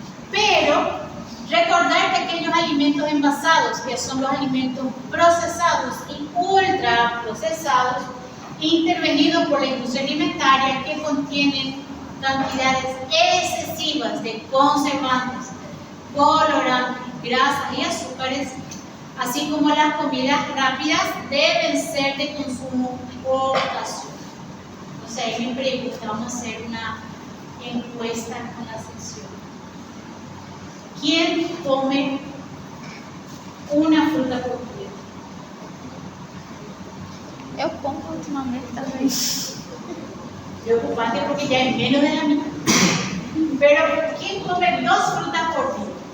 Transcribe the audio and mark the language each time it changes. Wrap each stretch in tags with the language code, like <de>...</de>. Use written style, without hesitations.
<es>Pero, recordar que aquellos alimentos envasados, que son los alimentos procesados y ultra procesados, intervenidos por la industria alimentaria, que contienen cantidades excesivas de conservantes, colorantes, grasas y azúcares, así como las comidas rápidas, deben ser de consumo ocasional. O sea, ahí me pregunta, vamos a hacer una encuesta con la sección. ¿Quién come una fruta por día?</es> <pt>Eu como ultimamente também.</pt> <es>Preocupante porque ya es menos de la mitad. Pero, ¿quién come 2 frutas por día?</es>